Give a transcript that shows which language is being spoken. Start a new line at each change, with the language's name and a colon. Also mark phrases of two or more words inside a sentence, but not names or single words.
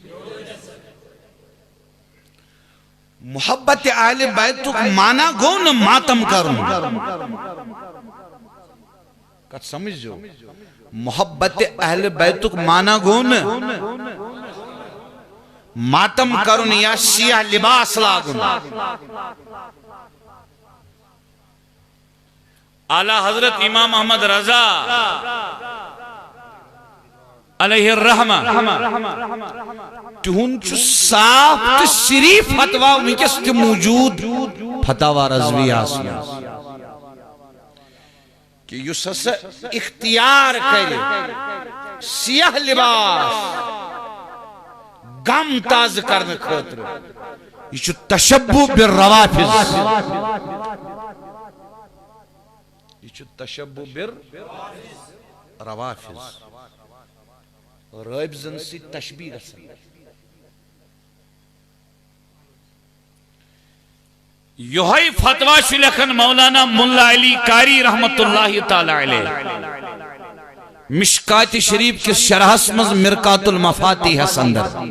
Kashmiri: محبت اہل بیتُک معنی گوٚو نہٕ ماتم کرُن کتھ سمجھو محبت اہل بیتُک معنی گوٚو نہٕ ماتم کرُن یا سیاہ لباس لاگُن اعلی حضرت امام احمد رضا
Arabic: علیہ الرحمہ
Kashmiri: تہنٛد چھُ صاف تہٕ صریٖح فتوا وٕنکیٚس تہِ موجوٗد فتاوا رضویہس منٛز کہ یُس ہسا اختیار کرِ سیاہ لباس غم تازٕ کرنہٕ خٲطرٕ یہ چھُ
Arabic: تشبُہ بالروافض
Kashmiri: یہ چھُ
Arabic: تشبُہ بالروافض
Kashmiri: رٲبزن سۭتۍ تشبیہ گژھان یہوے فتوا چھُ لیکھان مولانا ملا علی قاری
Arabic: رحمت اللہ تعالی علیہ
Kashmiri: مشکات شریف کس شرحس مز مرکات المفاتیح اندر